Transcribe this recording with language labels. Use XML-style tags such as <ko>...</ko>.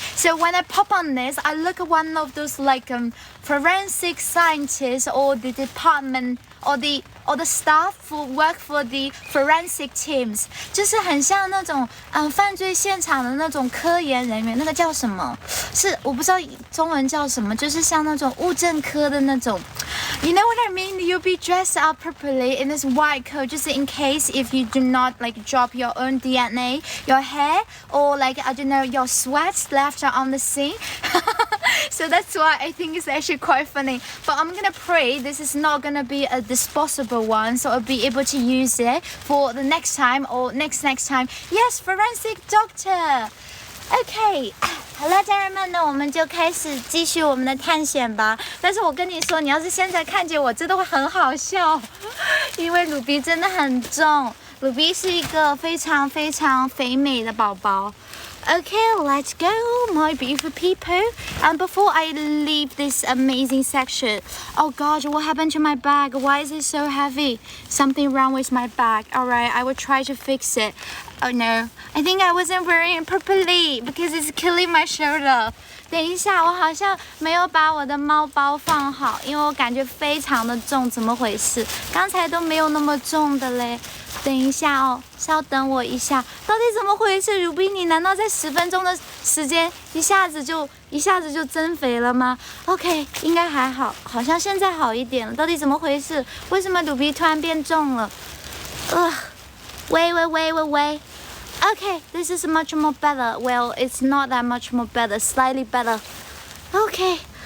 <en>So when I pop on this, I look at one of those like forensic scientists or the department or the staff who work for the forensic teams，</en> <zh>就是很像那种犯罪现场的那种科研人员，那个叫什么？是我不知道中文叫什么，就是像那种物证科的那种。</zh> <en>You know what I mean? You'll be dressed up properly in this white coat, just in case if you do not like drop your own DNA, your hair, or like I don't know, your sweat left on the scene. So that's why I think it's actually quite funny. But I'm gonna pray this is not gonna be a disposable one, so I'll be able to use it for the next time or next time. Yes, forensic doctor.</en> <zh>OK， 好了，家人们，那我们就开始继续我们的探险吧。但是我跟你说，你要是现在看见我，真的会很好笑，因为鲁比真的很重。鲁比是一个非常非常肥美的宝宝。</zh> <en>Okay, let's go, my beautiful people. And before I leave this amazing section, oh gosh, what happened to my bag? Why is it so heavy? Something wrong with my bag. Alright, I will try to fix it. Oh no, I think I wasn't wearing it properly because it's killing my shoulder.</en> <zh>等一下，我好像没有把我的猫包放好，因为我感觉非常的重，怎么回事？刚才都没有那么重的嘞。等一下哦，稍等我一下，到底怎么回事？鲁比，你难道在10分钟的时间一下子就增肥了吗 ？OK， 应该还好，好像现在好一点了。到底怎么回事？为什么鲁比突然变重了？</zh> <en>Wait. Okay, this is much more better. Well, it's not that much more better, slightly better. Okay.</en>